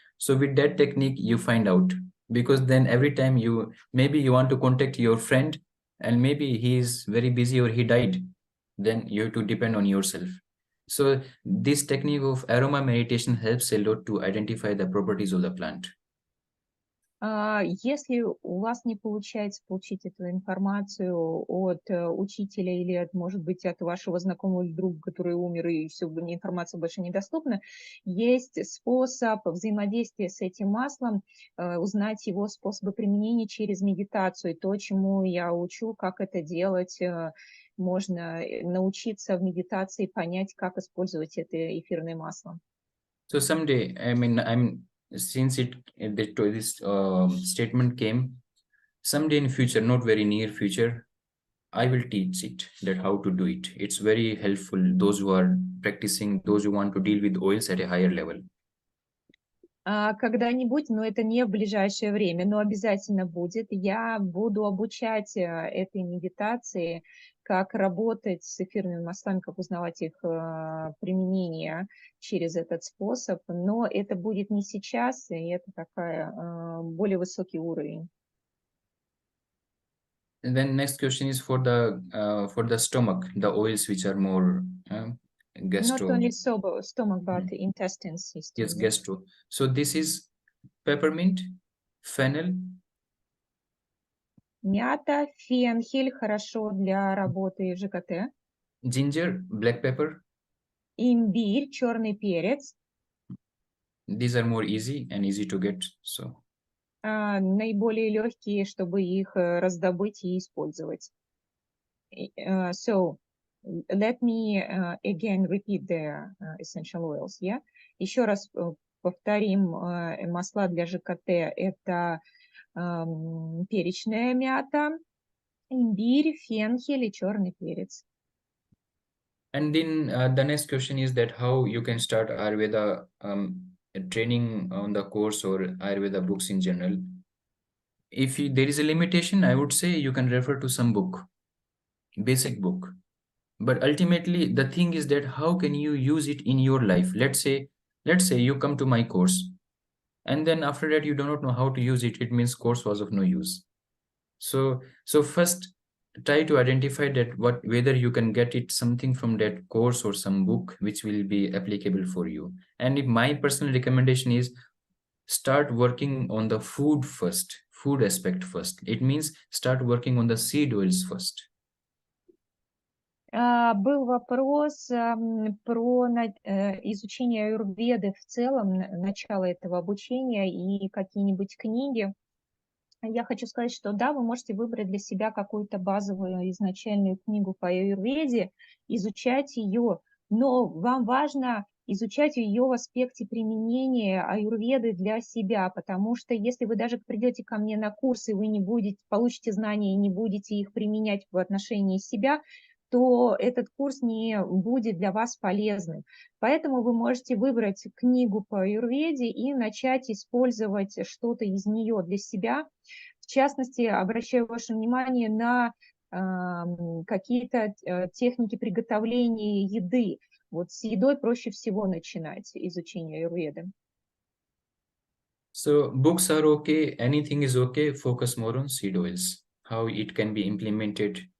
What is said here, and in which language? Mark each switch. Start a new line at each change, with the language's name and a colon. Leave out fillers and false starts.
English: So with that technique, you find out, because then every time maybe you want to contact your friend and maybe he is very busy or he died, then you have to depend on yourself. So this technique of aroma meditation helps a lot to identify the properties of the plant.
Russian: Если у вас не получается получить эту информацию от учителя или, может быть, от вашего знакомого или друга, который умер, и все, информация больше недоступна, есть способ взаимодействия с этим маслом, узнать его способы применения через медитацию. То, чему я учу, как это делать, можно научиться в медитации понять, как использовать это эфирное масло.
English: So someday, since this statement came, someday in future, not very near future, I will teach it that how to do it. It's very helpful those who are practicing, those who want to deal with oils at a higher level.
Russian: Когда-нибудь, но это не в ближайшее время, но обязательно будет. Я буду обучать этой медитации, как работать с эфирными маслами, как узнавать их применение через этот способ, но это будет не сейчас, и это такая более высокий уровень.
English: And then next question is for the stomach, the oils which are more gastro. Not only stomach, but intestine system. Yes, gastro. So this is peppermint, fennel.
Russian: Мята, фенхель хорошо для работы ЖКТ.
English: Ginger, black pepper.
Russian: Имбирь, черный перец.
English: These are more easy and easy to get. So
Russian: наиболее легкие, чтобы их раздобыть и использовать.
English: So let me again repeat the essential oils. Yeah?
Russian: Еще раз повторим, масла для ЖКТ это перечная мята, имбирь, фенхель и черный перец.
English: And then the next question is that how you can start Ayurveda training on the course or Ayurveda books in general. If there is a limitation, I would say you can refer to some book, basic book. But ultimately, the thing is that how can you use it in your life? Let's say you come to my course, and then after that you do not know how to use it. It means course was of no use. So first, try to identify that whether you can get it something from that course or some book which will be applicable for you. And if my personal recommendation is start working on the food aspect first. It means start working on the seed oils first.
Russian: Был вопрос про изучение аюрведы в целом, начало этого обучения и какие-нибудь книги. Я хочу сказать, что да, вы можете выбрать для себя какую-то базовую изначальную книгу по аюрведе, изучать ее, но вам важно изучать ее в аспекте применения аюрведы для себя, потому что если вы даже придете ко мне на курс, и вы не получите знания и не будете их применять в отношении себя, то этот курс не будет для вас полезным. Поэтому вы можете выбрать книгу по аюрведе и начать использовать что-то из нее для себя. В частности, обращаю ваше внимание на какие-то техники приготовления еды. Вот с едой проще всего начинать изучение аюрведы.
English: So books are okay, anything is okay, focus more on seed oils, how it can be implemented.